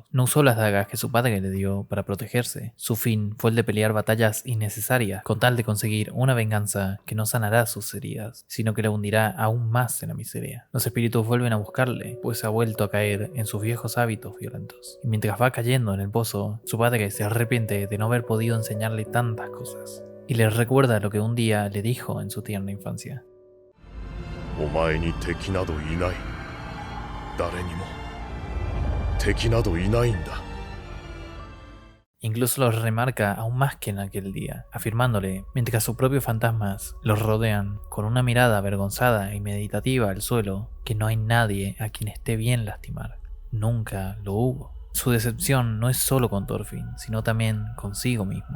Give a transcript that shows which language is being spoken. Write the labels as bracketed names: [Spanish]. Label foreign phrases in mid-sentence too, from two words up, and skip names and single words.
[Spanish] No usó las dagas que su padre le dio para protegerse. Su fin fue el de pelear batallas innecesarias con tal de conseguir una venganza que no sanará sus heridas, sino que la hundirá aún más en la miseria. Los espíritus vuelven a buscarle, pues ha vuelto a caer en sus viejos hábitos violentos. Y mientras va cayendo en el pozo, su padre se arrepiente de no haber podido enseñarle tantas cosas, y le recuerda lo que un día le dijo en su tierna infancia. [Japanese] お前に敵などいない。誰にも敵などいないんだ。 [Spanish] Incluso lo remarca aún más que en aquel día, afirmándole, mientras sus propios fantasmas los rodean, con una mirada avergonzada y meditativa al suelo, que no hay nadie a quien esté bien lastimar. Nunca lo hubo. Su decepción no es solo con Thorfinn, sino también consigo mismo.